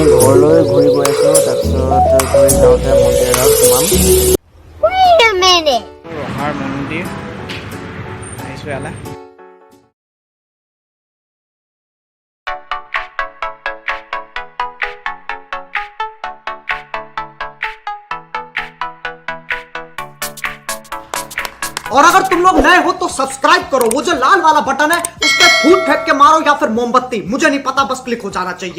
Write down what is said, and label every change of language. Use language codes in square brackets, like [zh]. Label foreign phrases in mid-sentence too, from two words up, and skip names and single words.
[as] ঘৰলৈ ঘূৰি গৈ আছোঁ। তাৰপিছত ঘূৰি যাওঁতে মন্দিৰ এটাত সোমাম। ৰহাৰ মন্দিৰ আহিছোঁ ইয়ালৈ। [hi] और अगर तुम लोग नए हो तो सब्सक्राइब करो, वो जो लाल वाला बटन है उस पर फूट फेंक के मारो या फिर मोमबत्ती, मुझे नहीं पता, बस क्लिक हो जाना चाहिए।